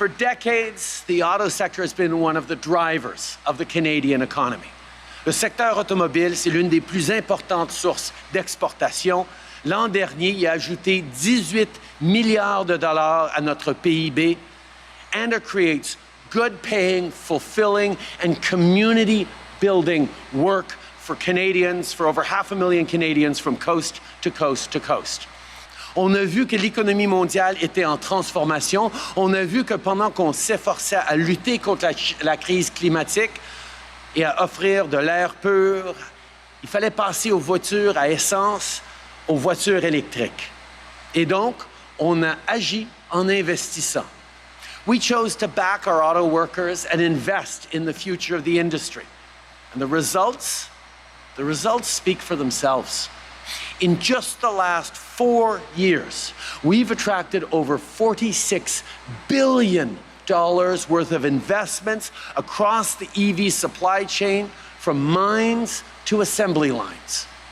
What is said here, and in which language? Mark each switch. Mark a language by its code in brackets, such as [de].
[en] For decades, the auto sector has been one of the drivers of the Canadian economy. [fr] Le secteur automobile, c'est l'une des plus importantes sources d'exportation. L'an dernier, il a ajouté 18 milliards de dollars à notre PIB, [en] and it creates good-paying, fulfilling, and community-building work for Canadians, for over 500,000 Canadians from coast to coast to coast. [fr] On a vu que l'économie mondiale était en transformation. On a vu que pendant qu'on s'efforçait à lutter contre la crise climatique et à offrir de l'air pur, il fallait passer aux voitures à essence, aux voitures électriques. Et donc, on a agi en investissant. [en] We chose to back our auto workers and invest in the future of the industry. And the results speak for themselves. In just the last 4 years, we've attracted over $46 billion worth of investments across the EV supply chain, from mines to assembly lines.